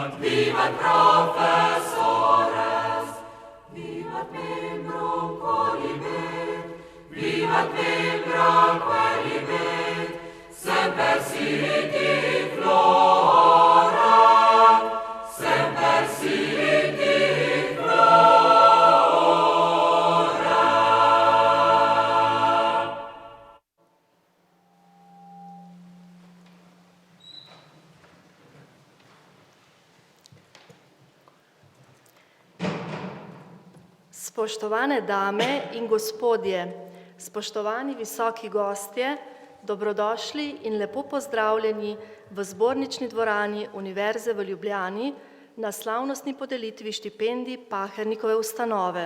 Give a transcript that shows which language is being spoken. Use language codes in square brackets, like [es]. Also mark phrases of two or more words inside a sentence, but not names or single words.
[la] vivat professores, vivat membrum quolibet, vivat membra quolibet, semper sic flora, semper sic flora. [sl] Spoštovane dame in gospodje, spoštovani visoki gostje, dobrodošli in lepo pozdravljeni v zbornični dvorani Univerze v Ljubljani na slavnostni podelitvi štipendij Pahernikove ustanove.